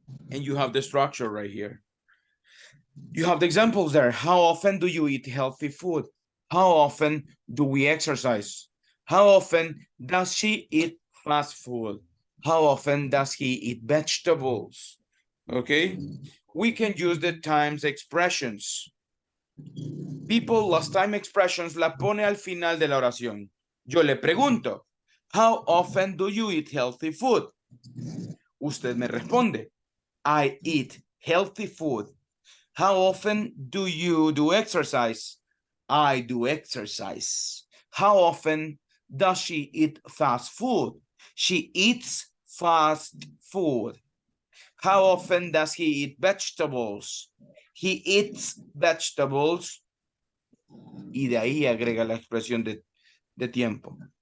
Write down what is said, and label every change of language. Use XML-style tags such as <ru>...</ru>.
<en>And you have the structure right here. You have the examples there. How often do you eat healthy food? How often do we exercise? How often does she eat fast food? How often does he eat vegetables? Okay, we can use the times expressions.</en> <es>People, las time expressions la pone al final de la oración. Yo le pregunto,</es> <en>how often do you eat healthy food?</en> <es>Usted me responde,</es> <en>I eat healthy food. How often do you do exercise? I do exercise. How often does she eat fast food? She eats fast food. How often does he eat vegetables? He eats vegetables.</en> <es>Y de ahí agrega la expresión de tiempo.</es>